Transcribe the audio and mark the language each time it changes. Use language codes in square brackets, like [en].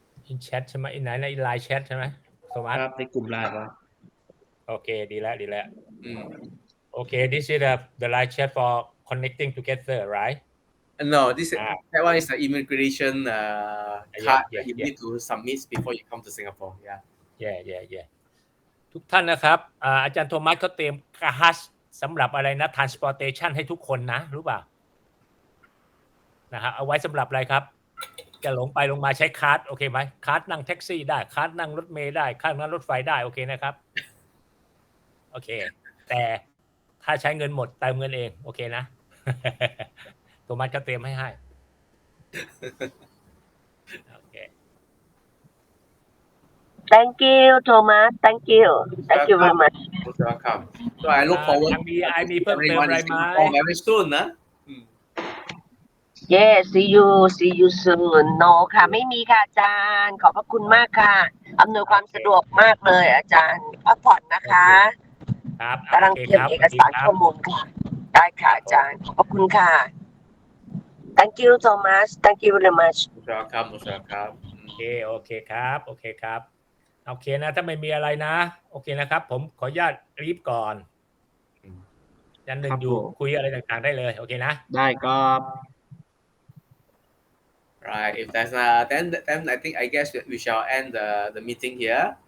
[en] in chat [th] ใช่ไหมในไลน์แชทใช่ไหมโทมัส ครับในกลุ่มไลน์ครับ โอเคดีแล้วโอเค [en] this is the live chat for connecting together right No, that one is the immigration card that you need to submit before you come to Singapore. Yeah. [th] ทุกท่านนะครับอาจารย์โทมัสเขาเตรียมคัสสำหรับอะไรนะ transportation ให้ทุกคนนะรู้เปล่านะฮะเอาไว้สำหรับอะไรครับจะลงไปลงมาใช้คาร์ดโอเคไหมคาร์ดนั่งแท็กซี่ได้คาร์ดนั่งรถเมล์ได้คาร์ดนั่งรถไฟได้โอเคนะครับโอเคแต่ถ้าใช้เงินหมดเติมเงินเองโอเคนะ โทมัสก็เตรียมให้โอเค [en] Thank you Thomas Thank you very much Welcome. So I look forward to [th] มีเพิ่มเติมอะไรไหม [en] very soon [th] นะ [en] Yes see you soon No [th] ค่ะไม่มีค่ะอาจารย์ขอบพระคุณมากค่ะอำนวยความสะดวกมากเลยอาจารย์พักผ่อนนะคะ ครับ กำลังเตรียมเอกสารข้อมูลค่ะได้ค่ะอาจารย์ขอบพระคุณค่ะ [en] Thank you Thomas Thank you very much Welcome [th] โอเคครับโอเคนะถ้าไม่มีอะไรนะโอเคนะครับผมขออนุญาตรีบก่อนยันหนึ่งอยู่คุยอะไรต่างๆได้เลยโอเคนะ ได้ครับ [en] Right. If there's then I think I guess we shall end the meeting here.